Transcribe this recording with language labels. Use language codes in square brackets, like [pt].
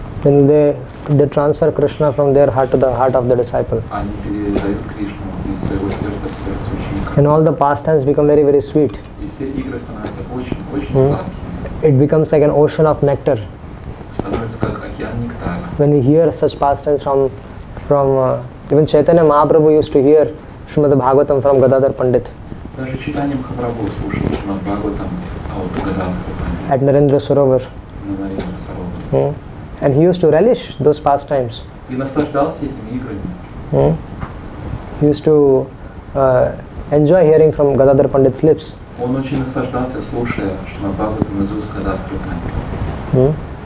[en] then they transfer Krishna from their heart to the heart of the disciple. [ru] они передают Кришну из своего сердца в сердце ученика. [en] And all the pastimes become very, very sweet. [ru] И все игры становятся очень, очень сладкими. [en] It becomes like an ocean of nectar. [ru] Становится как океан нектара. [en] When we hear such pastimes from even Chaitanya Mahaprabhu used to hear Srimad Bhagavatam from Gadadhar Pandit. [ru] Даже читание Махапрабху слушал Шримад Бхагаватам от Гададхара Пандита [en] At Narendra Sarovar. [ru] на Нарендра Сароваре. [en] And he used to relish those pastimes. [ru] И наслаждался этими играми. [en] He used to enjoy hearing from Gadadhar Pandit's lips. [ru] Он очень наслаждался, слушая Шримад Бхагаватам из уст Гададхара Пандита.